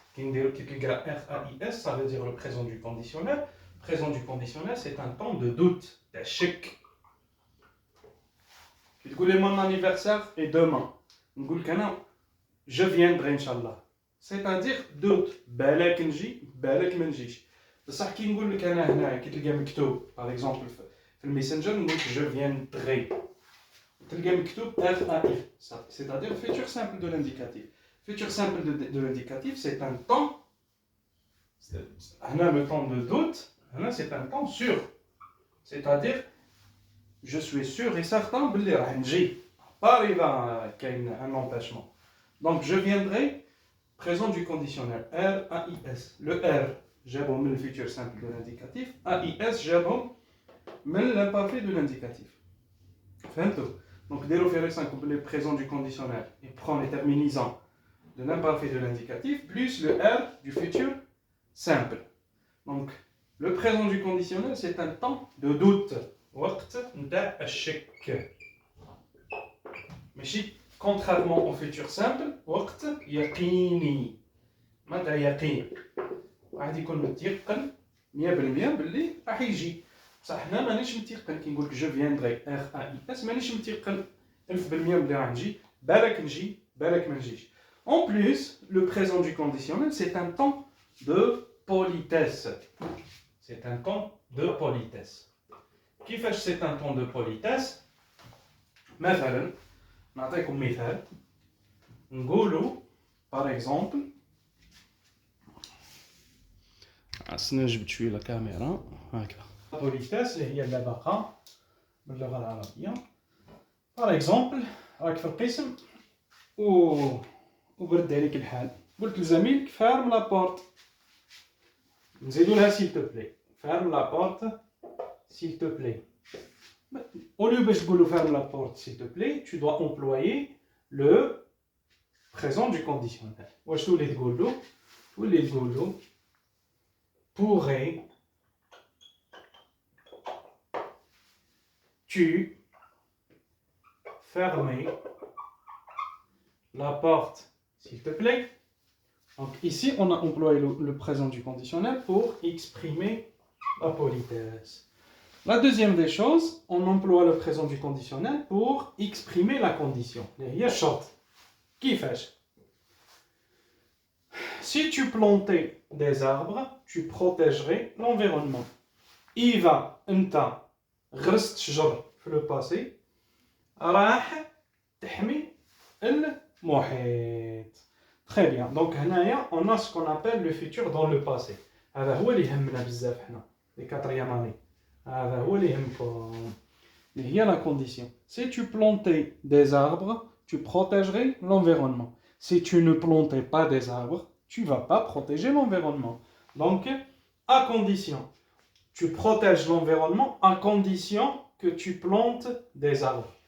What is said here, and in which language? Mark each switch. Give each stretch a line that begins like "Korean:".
French: Qui nous dit R-A-I-S, ça veut dire le présent du conditionnel. Présent du conditionnel, c'est un temps de doute, d'échec. Tu dis que mon anniversaire est demain. Nous disons je viendrai, Inch'Allah. C'est-à-dire doute.
Arabic: بالك نجي, بالك ما نجيش. بصح كي نقول لك انا هنا كي تلقى مكتوب
French: par exemple
Arabic: في الميسنجر نقول لك
French: je viendrai.
Arabic: تلقى مكتوب R-A-I.
French: C'est-à-dire le futur simple de l'indicatif. Futur simple de l'indicatif, c'est un temps. Là, le temps de doute, là, c'est un temps sûr. C'est-à-dire, je suis sûr et certain que je vais pas arriver à un empêchement. Donc, je viendrai, présent du conditionnel, R-A-I-S. Le R, j'ai le futur simple de l'indicatif. A-I-S, j'ai l'imparfait de l'indicatif. Donc, dès le 5, le présent du conditionnel, il prend les terminaisons de l'imparfait de l'indicatif, plus le R du futur simple. Donc, le présent du conditionnel, c'est un temps de doute.
Arabic: وقت نتاع الشك. ماشي
French: contrairement au futur simple,
Arabic: وقت يقيني. متى يقين؟ واحد يكون متيقن 100% باللي راح يجي. بصح حنا مانيش متيقن كي نقول لك
French: جو فيندري
Arabic: R-A-I-S مانيش متيقن 1000% باللي راح نجي. بالك نجي، بالك ما نجيش.
French: En plus, le présent du conditionnel, c'est un temps de politesse. C'est un temps de politesse. Qui fait que c'est un temps de politesse?
Arabic: مثلا نعطيكم مثال نقولوا
French: par exemple
Arabic: عسنا جبت شويه الكاميرا هكذا politesse اللي هي اللباقه باللغه العربيه par exemple راك في القسم وبرد عليك الحال قلت لزميلك
French: فارم لابورت
Arabic: نزيدوا لها
French: s'il te plaît ferme la porte s'il te plaît. Au lieu de ferme la porte s'il te plaît, tu dois employer le présent du conditionnel.
Arabic: واش تولي تقول له
French: pourrais tu fermer la porte s'il te plaît. Donc ici, on a employé le présent du conditionnel pour exprimer la politesse. La deuxième des choses, on emploie le présent du conditionnel pour exprimer la condition. Qui fait? Si tu plantais des arbres, tu protégerais l'environnement.
Arabic: Iva, enta, reste شجر في
French: le passé,
Arabic: راح تحمي المحيط.
French: Très bien. Donc, on a ce qu'on appelle le futur dans le passé.
Arabic: هذا هو اللي يهمنا بزاف حنا
French: les quatrième année.
Arabic: هذا هو اللي يهمكم.
French: Il y a la condition. Si tu plantais des arbres, tu protégerais l'environnement. Si tu ne plantais pas des arbres, tu ne vas pas protéger l'environnement. Donc, à condition. Tu protèges l'environnement à condition que tu plantes des arbres.